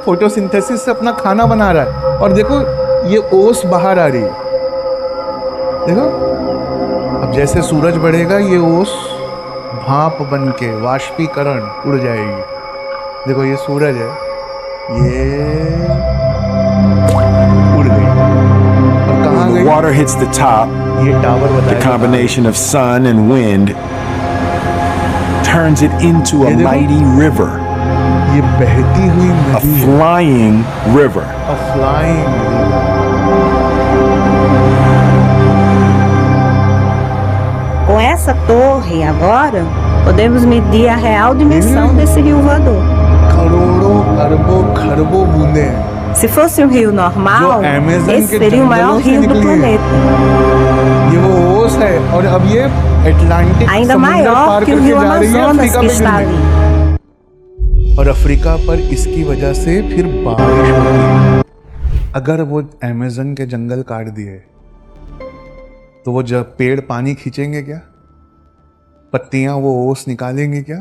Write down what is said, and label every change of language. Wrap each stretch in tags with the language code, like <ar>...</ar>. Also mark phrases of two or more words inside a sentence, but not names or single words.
<hi>फोटोसिंथेसिस से अपना खाना बना रहा है। और देखो ये ओस बाहर आ रही है। देखो अब जैसे सूरज बढ़ेगा ये ओस भाप बन के वाष्पीकरण उड़ जाएगी। देखो ये सूरज है, ये उड़ गई और कहाँ</hi> <en>When the</en> <hi>गई?</hi> <en>water hits the top,</en> <hi>ये टावर</hi> <en>the</en> <hi>बताएगा।</hi> <en>combination of sun and wind turns it into a</en> <hi>ये देखो।</hi> <en>mighty river,</en> <hi>ये बहती हुई</hi> <en>a</en> <hi>नदी है,</hi> <en>flying river. a flying river।</en> <pt>Com essa torre agora, podemos medir a real dimensão desse rio voador.</pt> <hi>करोड़ों अरबों खरबों बूंदे हैं</hi> <pt>Se fosse um rio normal,</pt> <hi>जो Amazon</hi> <pt>esse</pt> <hi>के</hi> <pt>seria o maior</pt> <hi>जंगलों से</hi> <pt>rio do</pt> <hi>निकली है।</hi> <pt>planeta.</pt> <hi>ये वो ओस है और अब ये अटलांटिक</hi> <pt>Ainda</pt> <hi>समुंदर</hi> <pt>maior</pt> <hi>पार</hi> <pt>que o</pt> <hi>करके</hi> <pt>rio</pt> <hi>जा रही है</hi> <pt>Amazonas</pt> <hi>अफ्रीका</hi> <pt>que</pt> <hi>पे</hi> <pt>está</pt> <hi>गिरने।</hi> <pt>ali.</pt> <hi>और अफ्रीका पर इसकी वजह से फिर बारिश होती है। अगर वो अमेज़न के जंगल काट दिए तो वो जब पेड़ पानी खींचेंगे क्या? पत्तियां वो ओस निकालेंगे क्या?</hi>